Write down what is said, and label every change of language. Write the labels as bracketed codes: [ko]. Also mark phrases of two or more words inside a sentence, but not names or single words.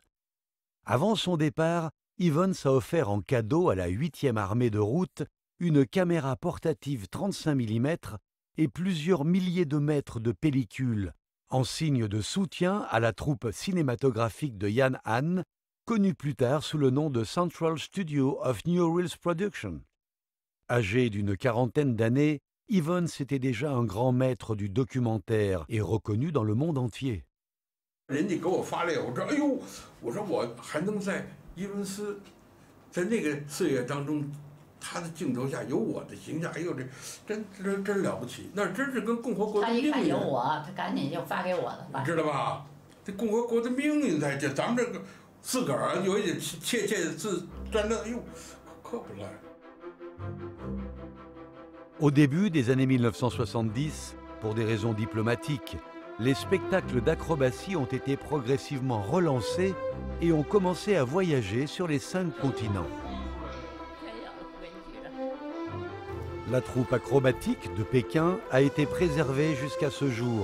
[fr] Avant son départ, Evans a offert en cadeau à la 8e armée de route une caméra portative 35 mm et plusieurs milliers de mètres de pellicule, en signe de soutien à la troupe cinématographique de Yan Han, connue plus tard sous le nom de Central Studio of New Reels Production. Âgé d'une 40aine d'années, Evans était déjà un grand maître du documentaire et reconnu dans le monde entier. [zh] 人家给我发来，我说：“哎呦，我说我还能在伊文斯，在那个岁月当中，他的镜头下有我的形象，哎呦，真了不起，那真是跟共和国的命运。” 他一看有我，他赶紧就发给我了，知道吧？这共和国的命运在这，咱们这个自个儿有一点窃自站那，哎呦，可不赖。 [fr] Au début des années 1970, pour des raisons diplomatiques, les spectacles d'acrobatie ont été progressivement relancés et ont commencé à voyager sur les 5 continents. La troupe acrobatique de Pékin a été préservée jusqu'à ce jour.